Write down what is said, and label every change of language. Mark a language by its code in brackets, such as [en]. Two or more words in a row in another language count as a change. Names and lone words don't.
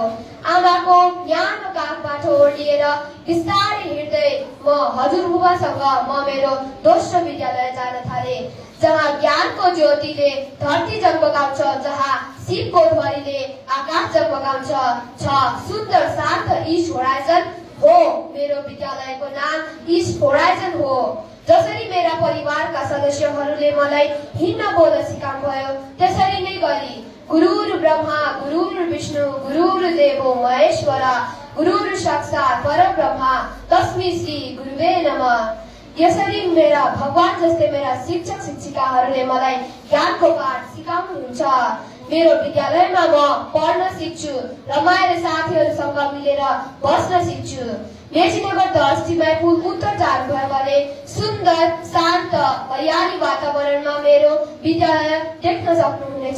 [ne] आमाको न्यानो काखबाट ओर्लिएर बिस्तारै हिँड्दै म हजुरबुबासँग म मेरो दोस्रो विद्यालय जान थाले, जहाँ ज्ञानको ज्योतिले धरती जगमगाउँछ, जहाँ शिवको ध्वनिले आकाश जगमगाउँछ। छ सुन्दर शान्त इस्ट होराइजन हो। मेरो विद्यालयको नाम इस्ट होराइजन हो। जसरी मेरा परिवारका सदस्यहरूले मलाई हिँड्न बोल्न सिकाउनु भयो, त्यसरी नै गरी [sa] गुरुर ब्रह्मा गुरुर विष्णु गुरुर देवो महेश्वर गुरुर साक्षात् परब्रह्मा तस्मै श्री गुरुवे नमः। [ne] यसरी मेरा भगवान जस्तै मेरा शिक्षक शिक्षिकाहरूले मलाई ज्ञानको पाठ सिकाउनुहुन्छ। मेरो विद्यालयमा म पढ्न सिक्छु, रमाएर साथीहरूसँग मिलेर बस्न सिक्छु। मेचीनगर 10 टिमाइपुर उत्तर जानु भएकाले सुन्दर शान्त हरियाली वातावरणमा मेरो विद्यालय देख्न सक्नुहुनेछ।